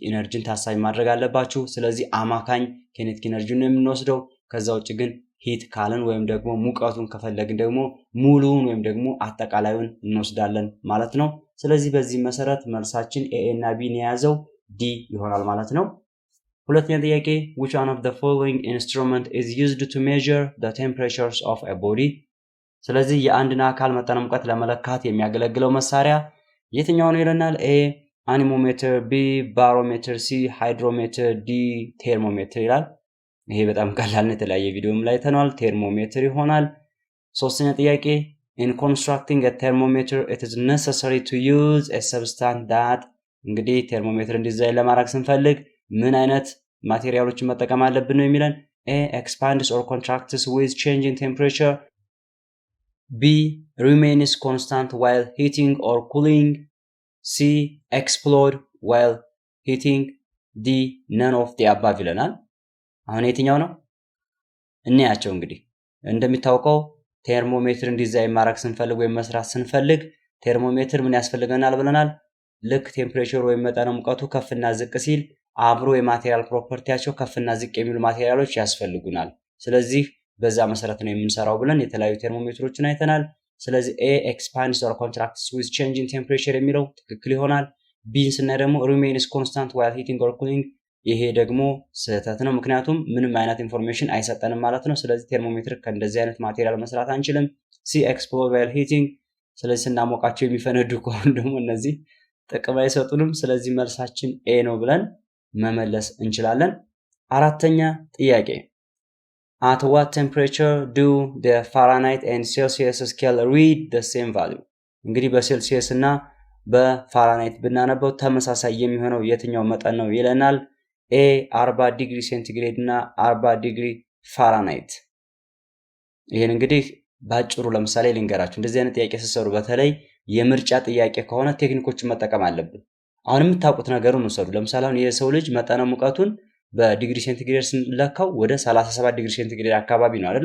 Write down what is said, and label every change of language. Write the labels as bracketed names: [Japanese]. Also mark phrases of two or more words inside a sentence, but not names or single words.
[Amharic] ኢነርጂን ታሳቢ ማድረግ አለባችሁ። ስለዚህ አማካኝ ኬኔቲክ ኢነርጂን ነው የምንወስደው። ከዛ ውጭ ግን ሂት ካልን ወይም ደግሞ ሙቀቱን ከፈለግን ደግሞ ሙሉውን ወይም ደግሞ አጠቃላዩን እንወስዳለን ማለት ነው። ስለዚህ በዚህ መሰረት መልሳችን ኤ እና ቢ የያዘው ዲ ይሆናል ማለት ነው። ሁለተኛ ጥያቄ [English] which one of the following instrument is used to measure the temperatures of a body? [Amharic] ስለዚህ የአንድን አካል መጠነ ሙቀት ለመለካት የሚያገለግለው መሳሪያ የትኛው ነው ይለናል። ኤ አኒሞሜትር፣ ቢ ባሮሜትር፣ ሲ ሃይድሮሜትር፣ ዲ ቴርሞሜትር ይላል። ይሄ በጣም ቀላል ነው። የተለያየ ቪዲዮም ላይ ተናል። ቴርሞሜትር ይሆናል። ሶስተኛ ጥያቄ [English] in constructing a thermometer it is necessary to use a substance that [Amharic] እንግዲህ ቴርሞሜትር ዲዛይን ለማድረግ ስንፈልግ ምን አይነት ማቴሪያሎችን መጠቀም አለብን ነው የሚለን። ኤ [English] expands or contracts with changing temperature, b remains constant while heating or cooling, c explode while heating, d none of the above [Amharic] ይለናል። አሁን የትኛው ነው እናያቸው። እንግዲህ እንደሚታወቀው ቴርሞሜትርን ዲዛይን ማድረግ ስንፈልግ ወይም መስራት ስንፈልግ ቴርሞሜትር ምን ያስፈልገናል ብለናል። ልክ ቴምፕሬቸር ወይም መጠነ ሙቀቱ ከፍና ዝቅ ሲል አብሮ የማቴሪያል ፕሮፐርቲያቸው ከፍና ዝቅ የሚሉ ማቴሪያሎች ያስፈልጉናል። ስለዚህ በዛ መሰረት ነው የምንሰራው ብለን የተለያዩ ቴርሞሜትሮችን አይተናል። ስለዚህ ኤ [English] expands or contracts with changing temperature [Amharic] የሚለው ትክክል ይሆናል። ቢን ስናይ ደግሞ remains [English] constant while heating or cooling [Amharic] ይሄ ደግሞ ስህተት ነው። ምክንያቱም ምንም አይነት ኢንፎርሜሽን አይሰጠንም ማለት ነው። ስለዚህ ቴርሞሜትር ከእንደዚህ አይነት ማቴሪያል መስራት አንችልም። ሲ [English] explode while heating [Amharic] ስለዚህ ስናሞቃቸው የሚፈነዱ ከሆነ ደግሞ እነዚህ ጥቅም አይሰጡንም። ስለዚህ መልሳችን ኤ ነው ብለን መመለስ እንችላለን። አራተኛ ጥያቄ [English] at what temperature do the Fahrenheit and Celsius scale read the same value? [Amharic] እንግዲህ በሴልሲየስ እና በፋራናይት ብናነበው ተመሳሳይ የሚሆነው የትኛው መጠን ነው ይለናል። ኤ 40 [English] degree centigrade [Amharic] እና 40 [English] degree Fahrenheit። [Amharic] ይሄን እንግዲህ ባጭሩ ለምሳሌ ልንገራችሁ። እንደዚህ አይነት ጥያቄ ስትሰሩ በተለይ የምርጫ ጥያቄ ከሆነ ቴክኒኮችን መጠቀም አለብን። አሁን የምታውቁት ነገሩን ውሰዱ። ለምሳሌ አሁን የሰው ልጅ መጠነ ሙቀቱን [English] degree centigrade [Amharic] ስንለካው ወደ 37 [English] degree centigrade [Amharic] አካባቢ ነው አይደለ?